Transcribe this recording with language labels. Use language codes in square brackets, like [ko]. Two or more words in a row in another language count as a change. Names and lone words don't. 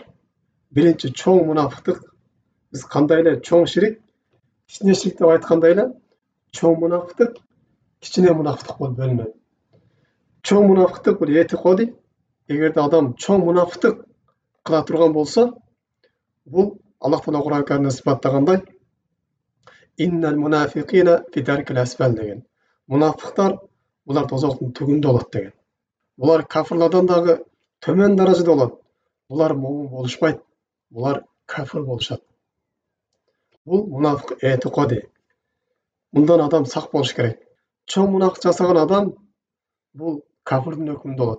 [ky] Биринчи чоң мунафыктык, биз кандай эле чоң ширик, кичине ширик деп айткандай эле, чоң мунафыктык, кичине мунафыктык болуп бөлүнөт. Чоң мунафыктык бул этикади. Эгерде адам чоң мунафыктык кыла турган болсо, бул Аллах Таала Кур'ан Каримде сыпаттагандай, [ar] إن المنافقين في الدرك الأسفل [ky] деген. Мунафыктар булар тозоктун түбүндө болот деген. Булар кафырлардан дагы төмөн даражада болот. Булар момун болушпайт. Булар кафыр болушат. Бул мунафык этикади. Мындан адам сак болуш керек. Чоң мунафык жасаган адам бул кафырдын өкүмүндө болот.